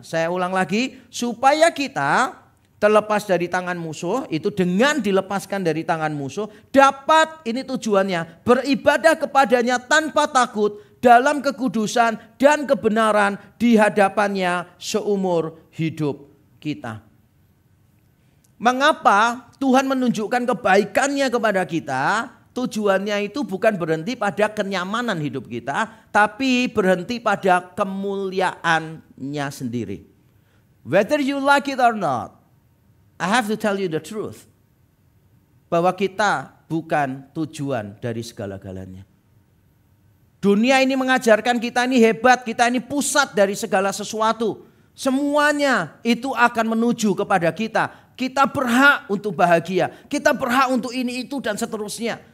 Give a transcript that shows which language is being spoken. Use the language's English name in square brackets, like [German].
[Indonesian] Saya ulang lagi, supaya kita terlepas dari tangan musuh, itu dengan dilepaskan dari tangan musuh, dapat, ini tujuannya, beribadah kepadanya tanpa takut dalam kekudusan dan kebenaran di hadapannya seumur hidup kita. Mengapa Tuhan menunjukkan kebaikannya kepada kita? Tujuannya itu bukan berhenti pada kenyamanan hidup kita, tapi berhenti pada kemuliaannya sendiri. [English] Whether you like it or not, I have to tell you the truth. [Indonesian] Bahwa kita bukan tujuan dari segala-galanya. Dunia ini mengajarkan kita ini hebat, kita ini pusat dari segala sesuatu. Semuanya itu akan menuju kepada kita. Kita berhak untuk bahagia, kita berhak untuk ini, itu, dan seterusnya.